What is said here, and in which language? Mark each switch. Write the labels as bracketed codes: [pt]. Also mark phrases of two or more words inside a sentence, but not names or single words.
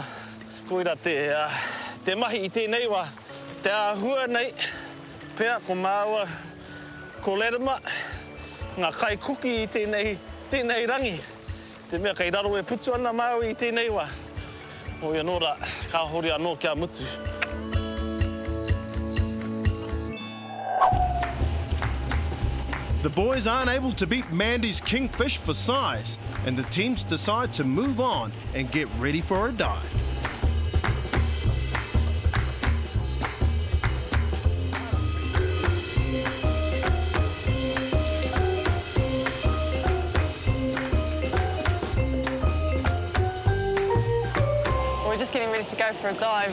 [mi] Koira te mahi I tēnei wā, te āhua nei, pea ko māua, ko lerema, ngā kai kuki I tēnei rangi. Te mea kei raro e putu ana māua I tēnei wā. Hoi anō rā, ka hori anō kia mutu. [en] The boys aren't able to beat Mandy's kingfish for size, and the teams decide to move on and get ready for a dive. We're just getting ready to go for a dive.